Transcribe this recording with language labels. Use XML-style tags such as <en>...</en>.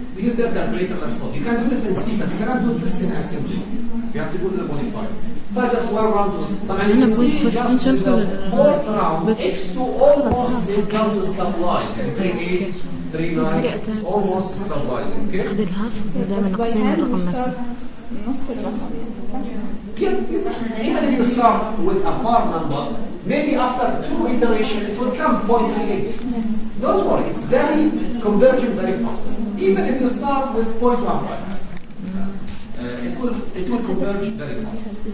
<en>You get the calculator, that's all. You can do this in C, but you cannot do this in assembly. You have to go to the modifier. But just one round.</en> <ar>طبعا</ar> <en>you see just in the fourth round, X2 almost is going to stabilize. And 3.8, 3.9, almost stabilizing. Okay?</en> <ar>خذ الهاف ودائما ناقصين الرقم نفسه.</ar> <en>Even if you start with a far number, maybe after 2 iterations it will come 0.38. Don't worry, it's very converging very fast. Even if you start with 0.15, it will converge very fast.</en>